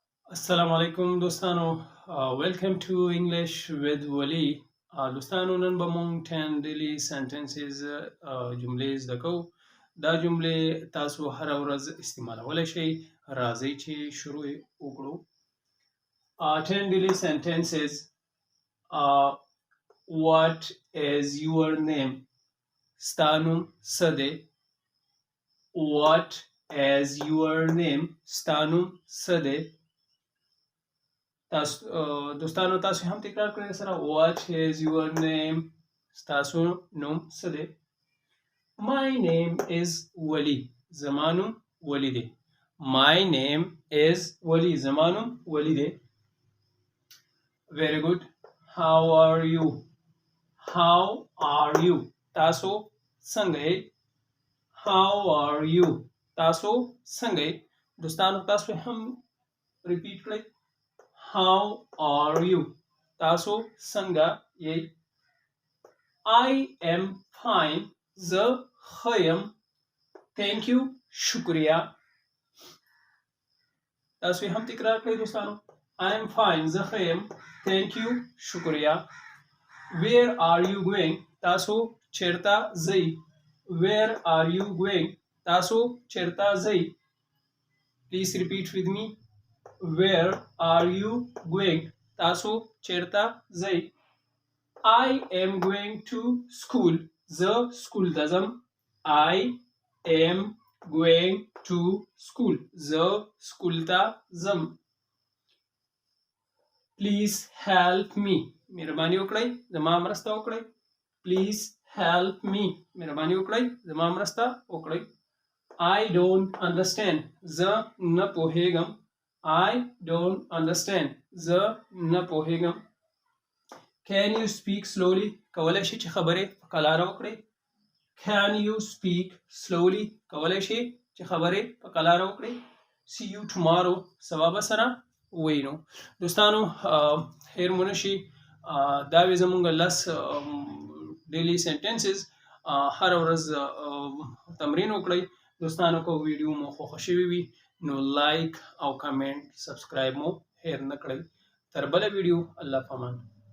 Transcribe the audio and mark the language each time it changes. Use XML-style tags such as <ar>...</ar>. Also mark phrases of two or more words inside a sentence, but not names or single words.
<ps>السلام علیکم دوستانو.</ps> <en>Welcome to English with Wali.</en> <ps>دوستانو نن به مونږ</ps> <en>10 daily sentences</en> <ps>جملې زده کوو. دا جملې تاسو هر ورځ استعمالولی شئ. راځئ چې شروع یې وکړو.</ps> <en>10 daily sentences. What is your name?</en> <ps>ستا نوم څه دی؟</ps> <en>What is your name?</en> <ps>ستا نوم څه دی؟ دوستانو تاسو هم تکرار کړئ سره.</ps> <en>What is your name?</en> <ps>ستاسو نوم څه دی؟</ps> <en>My name is Wali.</en> <ps>زما نوم ولی دی.</ps> <en>My name is Wali.</en> <ps>زما نوم ولی دی.</ps> <en>Very good. How are you? How are you?</en> <ps>تاسو څنګه یې؟</ps> <en>How are you?</en> <ps>تاسو څنګه یې؟ دوستانو تاسو هم ریپیټ کړئ.</ps> <en>How are you?</en> <ps>تاسو څنګه یې؟</ps> <en>I am fine.</en> <ps>زه ښه یم.</ps> <en>Thank you.</en> <ps>شکریه. تاسو هم تکرار کړئ دوستانو.</ps> <en>I am fine.</en> <ps>زه ښه یم.</ps> <en>Thank you. شکریه. Where are you going?</en> <ps>تاسو چیرته ځئ؟</ps> <en>Where are you going?</en> <ps>تاسو چیرته ځئ؟</ps> <en>Please repeat with me. Where are you going?</en> <ps>تاسو چیرته ځئ؟</ps> <en>I am going to school.</en> <ps>زه سکول ته ځم.</ps> <en>I am going to school.</en> <ps>زه سکول ته ځم.</ps> <en>Please help me.</en> <ps>مهرباني وکړئ زما مرسته وکړئ.</ps> <en>Please help me.</en> <ps>مهرباني وکړئ زما مرسته وکړئ.</ps> <en>I don't understand.</en> <ps>زه نه پوهیږم.</ps> <en>I don't understand.</en> <ps>زه نه پوهیږم.</ps> <en>Can you speak slowly?</en> <ps>کولی شئ چې خبرې په قلاره وکړئ.</ps> <en>Can you speak slowly?</en> <ps>کولی شئ چې خبرې په قلاره وکړئ.</ps> <en>See you tomorrow.</en> <ps>سبا به سره وینو. دوستانو هیر مو نشي. دا وې زموږ</ps> <en>10 daily sentences.</en> <ps>هر ورځ تمرین وکړئ. دوستانو که ویډیو مو خوښه شوې وي نو لایک او کمنټ سبسکرایب مو هیر نه کړئ. تر بله ویډیو الله پامان.</ps>